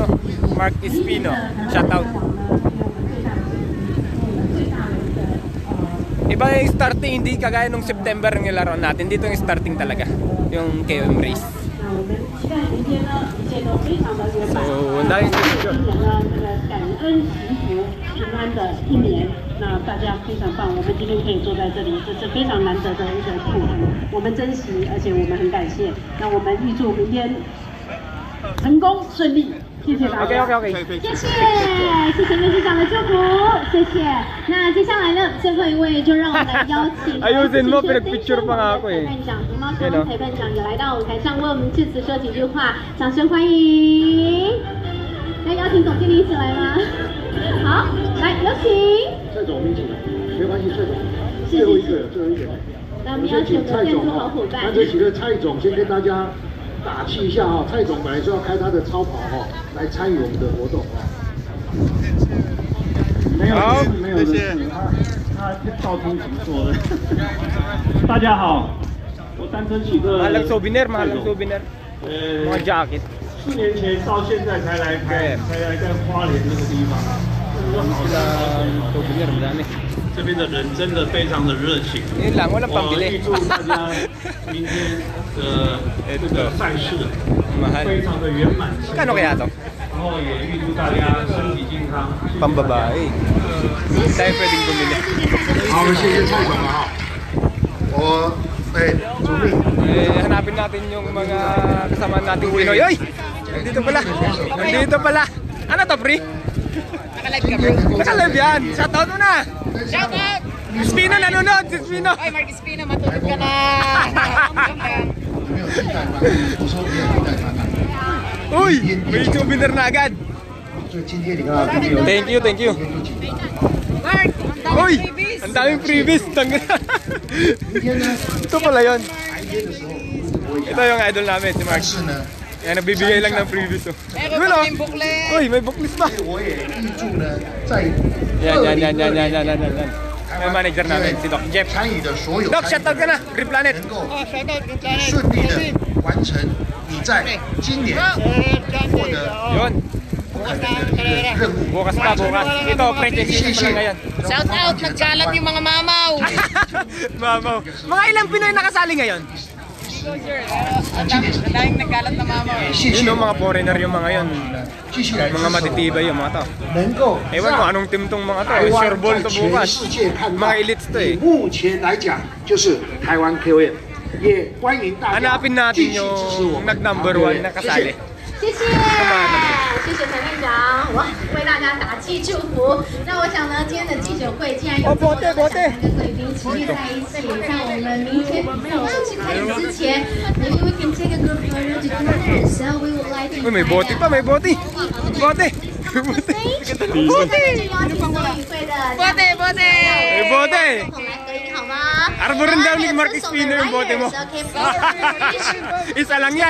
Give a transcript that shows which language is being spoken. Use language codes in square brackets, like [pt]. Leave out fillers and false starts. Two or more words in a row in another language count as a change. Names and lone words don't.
[en] Mark Espino. Shout out. [tl] Iba yung starting, hindi kagaya nung September yung nilaroan natin. Dito yung starting talaga, yung KOM race. So, ang daming picture. [zh] 平安的一年，那大家非常棒，我们今天可以坐在这里，这是非常难得的一个幸福，我们珍惜，而且我们很感谢。那我们预祝明天成功顺利，谢谢大家。 OK。谢谢秘书长的祝福，谢谢。那接下来呢，最后一位就让我们来邀请 [tl] ayusin mo, pinag-picture pa nga ako eh. [zh] 裁判长熊猫台湾裁判长也来到舞台上为我们致辞说几句话，掌声欢迎。要邀请总经理一起来吗？好，来有请。蔡总，我们一起来，没关系，蔡总，是最后一个。那我们邀请我们的建筑好伙伴。那这期的蔡总先跟大家打气一下哈，蔡总本来说要开他的超跑哈，来参与我们的活动哈。没有，谢谢。他道中行做的。大家好，我单身喜乐。 [tl] Mahal souvenir. Mga jacket. [zh] 4 年前到现在才来在花莲这个地方。 [tl] Souvenir, madami. [zh] 这边的人真的非常的热情。 [tl] Yun lang, walang [zh] 我 [tl] pambili. [zh] 预祝大家明天的这个赛事 [tl] Mahal. [zh] 非常的圆满成功。 [tl] Kano kaya to? [zh] 然后也预祝大家身体健康。 [tl] Pambabae. Hindi tayo pwedeng bumili. [zh] 好，谢谢蔡总了哈。主秘。 [tl] Hanapin natin yung mga kasama nating Pinoy. Oy! Nandito pala. Ano to, Pri? Naka-live ka, bro? Naka-live yan. Shoutout mo na. Shoutout! Espino nanonood. Si Espino. Ay, Mark Espino, matulog ka na. Uy! May souvenir na agad. [en] Thank you. [tl] Mark, Uy! Ang daming freebies. Ito pala yun. Ito yung idol namin, si Mark. Yan, nagbibigay lang ng freebies. meron pa kaming booklet. Uy, may booklet ba? Yan. Yung manager namin, si Doc Jeff. Doc, shoutout ka na. Green Planet. Oh, shoutout kung saan. [zh] 顺利的完成你在今年获得 [tl] Yun. [zh] 不可能的任务。 [tl] Bukas pa. Ito, presentation pa lang ngayon. Shoutout, nagkalat yung mga mamaw. Mamaw. Mga ilang Pinoy nakasali ngayon? Ang daming nagkalat na mamaw eh. Yun yung mga foreigner yung mga yun. Mga matitibay yung mga to. [zh] 能够 [tl] Ewan mo anong team tong mga to. [zh] 台 [tl] Sure [zh] 湾 [tl] ball [zh] 在 [tl] to [zh] 全 [tl] bukas. [zh] 世界看到 [tl] Mga elites to eh. [zh] 目前来讲就是台湾 KOM，也欢迎大家 [tl] Hanapin natin [zh] 继续支持我 [tl] yung [zh] 们 [tl] nag-number 1 na [zh] 谢 [tl] kasali. [zh] 谢。谢谢裁判长，哇，为大家打气祝福。那我想呢，今天的记者会既然有这么多的奖项跟贵宾齐聚在一起，在我们明天正式开始之前 ， [en] maybe we can take a group photo together. So we would like to. [tl] Uy, may bote pa, may bote. Bote. Bote. May bote. [zh] 来合影好吗？ [tl] Arborin daw ni Mark Espino yung bote mo. Isa lang yan.